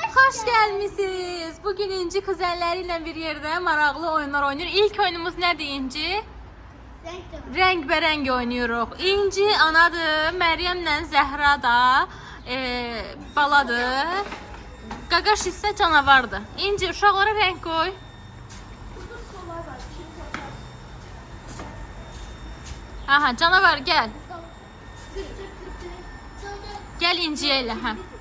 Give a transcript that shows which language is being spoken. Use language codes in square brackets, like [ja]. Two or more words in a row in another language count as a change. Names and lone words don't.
[tr] Hoş gelmişsiniz. Bugün İnci kuzenleriyle bir yerde maraqlı oyunlar oynuyor. İlk oyunumuz nedir İnci? Renk oynuyoruz. [az] İnci anadır, Məryəmlə Zəhra da baladır. Qaqaş isə canavardır. İnci uşaqlara renk koy. [tr] Aha, canavar gel. [az] Gel İnci'ye elə. Hə.